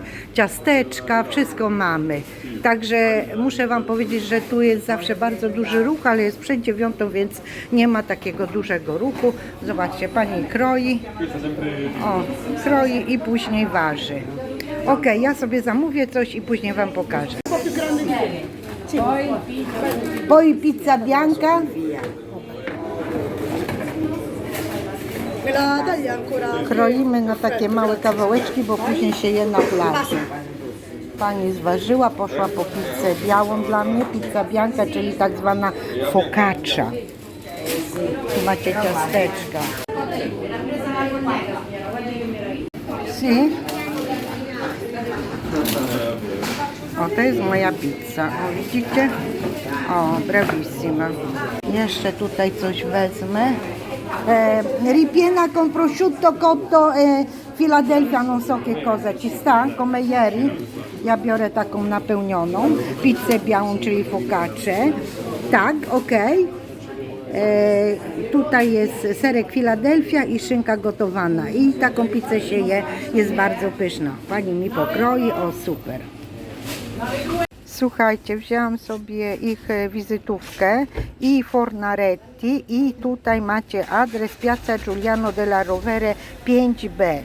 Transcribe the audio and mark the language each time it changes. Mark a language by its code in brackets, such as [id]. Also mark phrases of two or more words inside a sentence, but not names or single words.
[pl] Ciasteczka, wszystko mamy. Także muszę Wam powiedzieć, że tu jest zawsze bardzo duży ruch, ale jest przed 9, więc nie ma takiego dużego ruchu. Zobaczcie, pani kroi, kroi i później waży. Ok, ja sobie zamówię coś i później Wam pokażę. [it] Poi pizza bianca. [pl] Kroimy na takie małe kawałeczki, bo później się je na plaży. Pani zważyła, poszła po pizzę białą dla mnie, [it] pizza bianca, [pl] czyli tak zwana focaccia. Tu macie ciasteczka. Si. O, to jest moja pizza. O, widzicie? O, bravissima. Jeszcze tutaj coś wezmę. [it] Ripiena con prosciutto cotto Philadelphia, non so che cosa ci sta, come ieri. [pl] Ja biorę taką napełnioną. Pizzę białą, czyli focaccię. Tak, ok. Tutaj jest serek Philadelphia i szynka gotowana. I taką pizzę się je, jest bardzo pyszna. Pani mi pokroi, o super. Słuchajcie, wzięłam sobie ich wizytówkę i Fornaretti i tutaj macie adres Piazza Giuliano della Rovere 5B.